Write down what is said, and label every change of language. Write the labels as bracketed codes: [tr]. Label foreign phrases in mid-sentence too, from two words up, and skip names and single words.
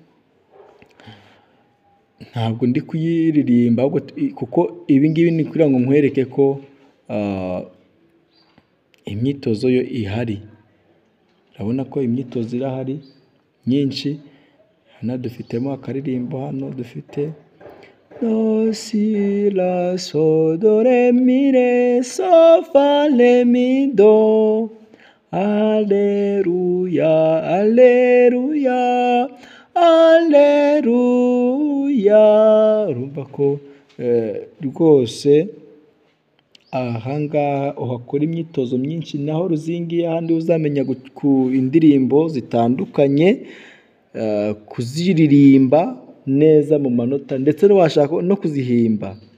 [rw] Ntabwo ndi kuyiririmba kuko ibi ngibi ni kugira ngo nkwereke ko imyitozo yo ihari. Urabona ko imyitozo irahari myinshi. Hano dufitemo akaririmbo, hano dufite do si la so do re mi re so fa le mi do, aleluya aleluya aleluya. Urumva ko rwose ahangaha uhakora imyitozo myinshi, naho ruzingiye ahandi uzamenya ku indirimbo zitandukanye, kuziririmba neza mu manota, ndetse washaka no kuzihimba.